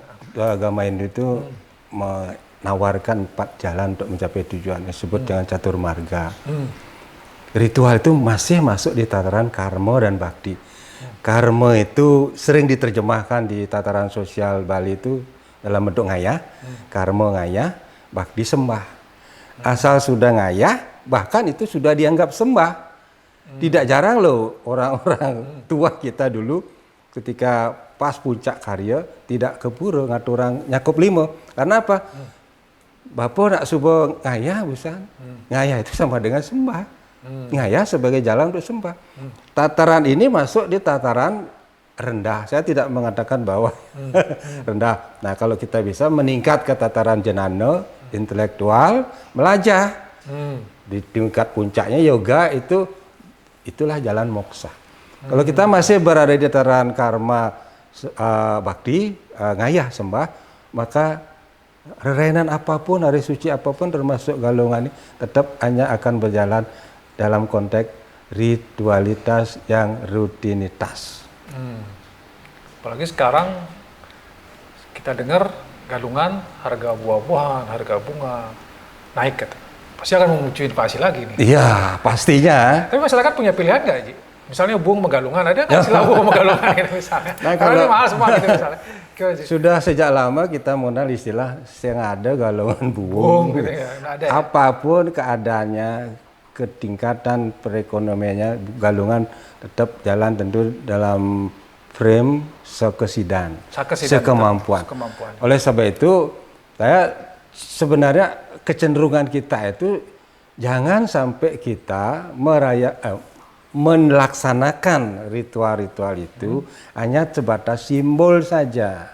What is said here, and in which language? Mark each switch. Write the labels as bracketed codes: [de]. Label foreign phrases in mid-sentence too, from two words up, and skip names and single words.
[id] agama Hindu itu menawarkan 4 jalan untuk mencapai tujuan, disebut dengan catur marga. Ritual itu masih masuk di tataran karma dan bakti. Karma itu sering diterjemahkan di tataran sosial Bali itu dalam bentuk ngayah. Karma ngayah, bakti sembah. Asal sudah ngayah, bahkan itu sudah dianggap sembah. Tidak jarang loh orang-orang tua kita dulu ketika pas puncak karya tidak ke pura [ban] ngaturang nyakup [id] 5. [ban] Karena apa? Bapak nak subuh ngayah busan. [id] Ngayah itu sama dengan sembah. Ngayah sebagai jalan untuk sembah. Tataran ini masuk di tataran rendah. Saya tidak mengatakan bahwa rendah. Nah, kalau kita bisa meningkat ke tataran jenana, intelektual, melajah. Di tingkat puncaknya yoga itulah jalan moksa. Kalau kita masih berada di tataran karma bakti, ngayah sembah, maka rerainan apapun, hari suci apapun termasuk galungan ini tetap hanya akan berjalan dalam konteks ritualitas yang rutinitas. Apalagi sekarang kita dengar galungan harga buah-buahan, harga bunga naik gitu. Pasti akan memicu inflasi lagi nih. Iya, pastinya. Tapi masyarakat punya pilihan nggak, Ji? Misalnya [ban] buang megalungan, [id] ada nggak istilah [ban] buang megalungan [id] gitu misalnya? Nah, karena ini mahal semua gitu misalnya. Sudah sejak lama kita mengenal istilah yang ada galungan buung. Gitu ya, ada ya? Apapun keadaannya, ketingkatan perekonomiannya, galungan tetap jalan tentu dalam frame sekesidan, sekemampuan. Oleh sebab itu, saya sebenarnya kecenderungan kita itu jangan sampai kita melaksanakan ritual-ritual itu hanya sebatas simbol saja.